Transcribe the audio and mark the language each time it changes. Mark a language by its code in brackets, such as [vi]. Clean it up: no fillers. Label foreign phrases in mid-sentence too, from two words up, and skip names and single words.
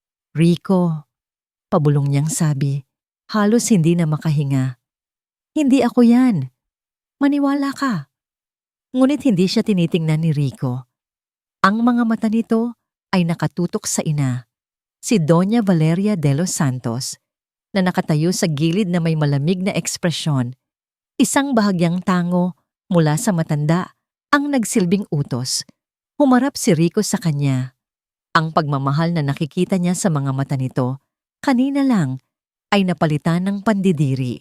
[tl] Rico, pabulong niyang sabi, halos hindi na makahinga. Hindi ako yan. Maniwala ka. Ngunit hindi siya tinitingnan ni Rico. Ang mga mata nito ay nakatutok sa ina, si Doña Valeria de los Santos, na nakatayo sa gilid na may malamig na ekspresyon. Isang bahagyang tango mula sa matanda ang nagsilbing utos. Humarap si Rico sa kanya. Ang pagmamahal na nakikita niya sa mga mata nito, kanina lang, ay napalitan ng pandidiri.